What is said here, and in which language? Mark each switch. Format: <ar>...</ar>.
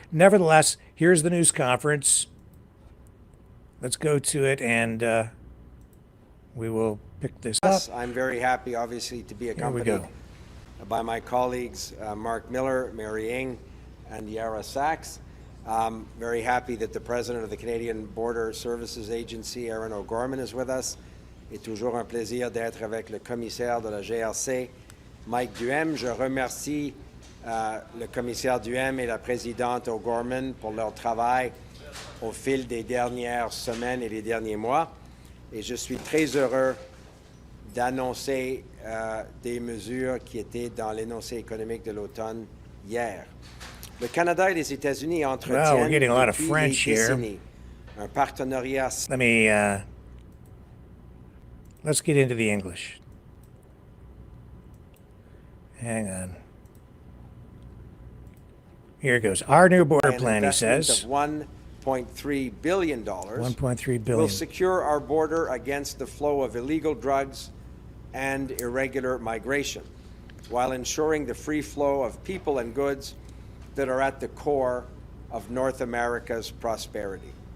<en>Nevertheless, here's the news conference. Let's go to it, and we will pick this up. I'm very happy, obviously, to be accompanied by my colleagues, Mark Miller, Mary Ng, and Yara Sachs. Very happy that the President of the Canadian Border Services Agency, Aaron O'Gorman, is with us.</en> <fr>C'est toujours un plaisir d'être avec le commissaire de la GRC, Mike Duhem. Je remercie le commissaire Duhem et la présidente O'Gorman pour leur travail au fil des dernières semaines et des derniers mois. Et je suis très heureux d'annoncer des mesures qui étaient dans l'énoncé économique de l'automne hier. Le Canada et les États-Unis entretiennent depuis des décennies un partenariat.</fr> <en>Let's get into the English. Hang on. Here it goes. Our new border plan, he says, of $1.3 billion $1.3 billion will secure our border against the flow of illegal drugs and irregular migration, while ensuring the free flow of people and goods that are at the core of North America's prosperity.</en>